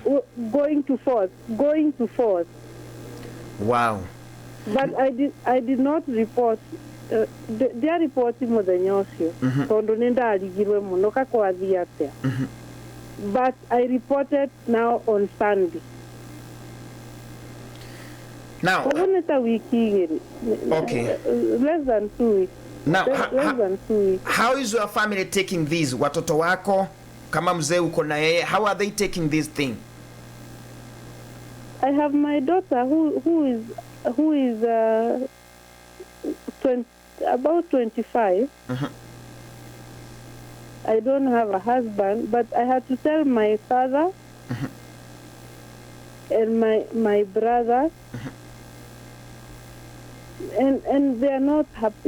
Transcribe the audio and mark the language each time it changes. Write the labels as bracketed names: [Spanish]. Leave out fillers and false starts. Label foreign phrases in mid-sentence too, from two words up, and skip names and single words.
[English] Going to 4th. Wow. But I did not report. They are reporting more than yours. [Kikuyu] Tondo nenda aligirwe muno kakwathi atia. [English] But I reported now on Sunday. Now, okay. Less than 2 weeks. Now, less than 2 weeks. How is your family taking this? [Swahili] Watoto wako kama mzee uko na yeye, [English] how are they taking this thing? I have my daughter who is about 25. I don't have a husband, but I had to tell my father and my brother, and they are not happy.